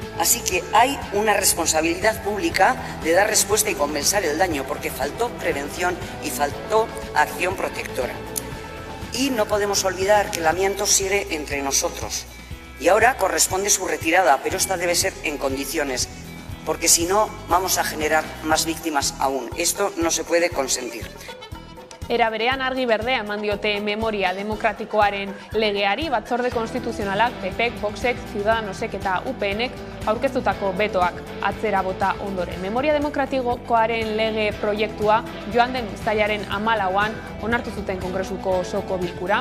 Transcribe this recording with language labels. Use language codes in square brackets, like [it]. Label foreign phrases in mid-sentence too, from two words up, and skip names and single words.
[es] Así que hay una responsabilidad pública de dar respuesta y compensar el daño, porque faltó prevención y faltó acción protectora. Y no podemos olvidar que el amianto sigue entre nosotros. Y ahora corresponde su retirada, pero esta debe ser en condiciones, porque si no vamos a generar más víctimas aún. Esto no se puede consentir. [eu] Era berean argi berdea eman diote memoria demokratikoaren legeari. Batzorde konstituzionalak PPek, Voxek, Ciudadanosek eta UPNek aurkeztutako betoak atzera bota ondoren. Memoria demokratikoaren lege proiektua joan den uztailaren 14an onartu zuten Kongresuko osoko bilkuran.